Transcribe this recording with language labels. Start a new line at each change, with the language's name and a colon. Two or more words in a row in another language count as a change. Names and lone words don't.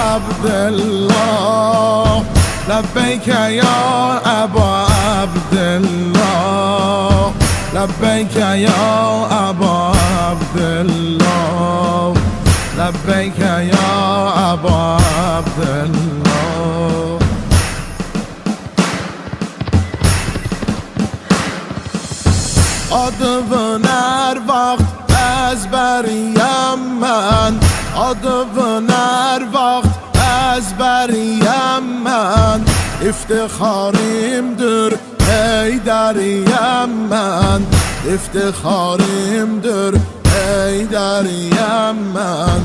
Arabic: عبدالله لبیک یا ابا عبدالله لبیک یا ابا عبدالله لبیک یا ابا عبدالله
Azerbaijani: Adın her vaxt ezberiyem mən Adın her vaxt ezberiyem mən İftixarimdir Heydəriyəm mən İftixarimdir Heydəriyəm mən